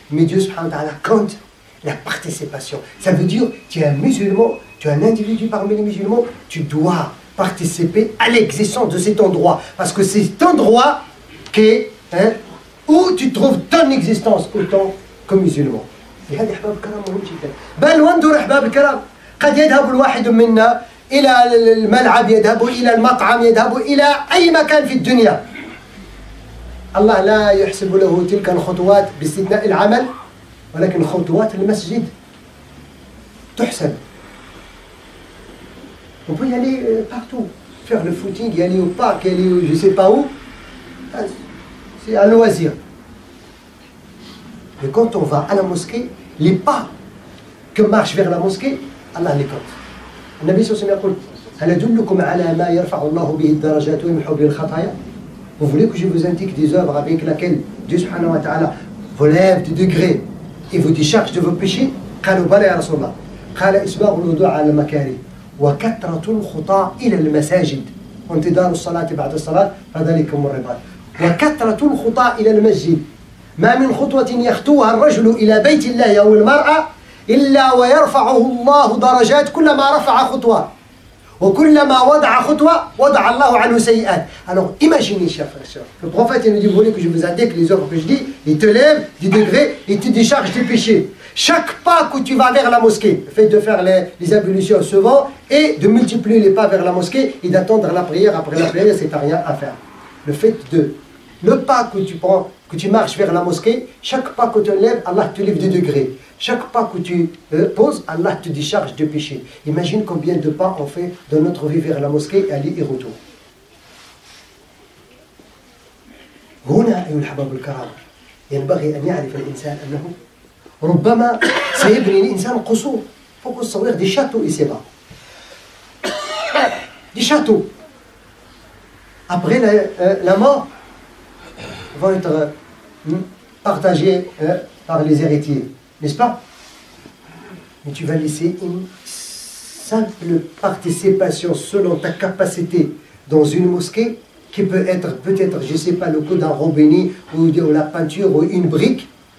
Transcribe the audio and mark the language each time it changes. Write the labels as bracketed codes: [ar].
[fr] Mais Dieu subhanahu wa ta'ala compte la participation. Ça veut dire, tu es un musulman, tu es un individu parmi les musulmans, tu dois participer à l'existence de cet endroit. Parce que c'est cet endroit qui, hein, où tu trouves ton existence autant que musulman. [ar] لهذا أحباب الكرام مهم جدا. بل وانظر أحباب الكرام قد يذهب الواحد منا إلى الملعب، يذهب إلى المطعم، يذهب إلى أي مكان في الدنيا. الله لا يحسب له تلك الخطوات باستثناء العمل، ولكن خطوات المسجد تحسب. [fr] On peut y aller partout, faire le footing, y aller au parc, y aller je ne sais pas où. C'est un loisir. Mais quand on va à la mosquée, les pas que marche vers la mosquée, Allah les compte. Le Nabi [ar] sallallahu alayhi wa sallam [fr] dit, [ar] هل أدلكم على ما يرفع الله به الدرجات ويمحو به الخطايا? [fr] Vous voulez que je vous indique des œuvres avec lesquelles Dieu subhanahu wa ta'ala vous lève de degrés et vous décharge de vos péchés? [ar] قالوا بلى يا رسول الله. قال إسباغ الوضوء على المكاره وكثرة الخطى إلى المساجد وانتظار الصلاة بعد الصلاة فذلكم الرباط. وكثرة الخطى إلى المسجد. ما من خطوة يخطوها الرجل إلى بيت الله أو المرأة إلا ويرفعه الله درجات كلما رفع خطوة وكلما وضع خطوة وضع الله عنه سيئات. [fr] Alors imaginez, chers frères et sœurs, le prophète il nous dit, vous voulez que je vous indique les œuvres que je dis, il te lève du degré et te décharge des péchés. Chaque pas que tu vas vers la mosquée, le fait de faire les ablutions souvent et de multiplier les pas vers la mosquée et d'attendre la prière après la prière, c'est rien à faire. Le fait de, le pas que tu prends, que tu marches vers la mosquée, chaque pas que tu lèves, Allah te lève de degrés. Chaque pas que tu poses, Allah te décharge de péché. Imagine combien de pas on fait dans notre vie vers la mosquée, aller et retour. [ar] هنا أيها الأحباب الكرام ينبغي أن يعرف الإنسان أنه ربما سيبني الإنسان قصور فوق الصوير [fr] دي شاتو إسيبا دي شاتو. Après la mort, vont être partagés par les héritiers, n'est-ce pas? Mais tu vas laisser une simple participation selon ta capacité dans une mosquée qui peut être peut-être, je ne sais pas, le coup d'un robinet ou de la peinture ou une brique.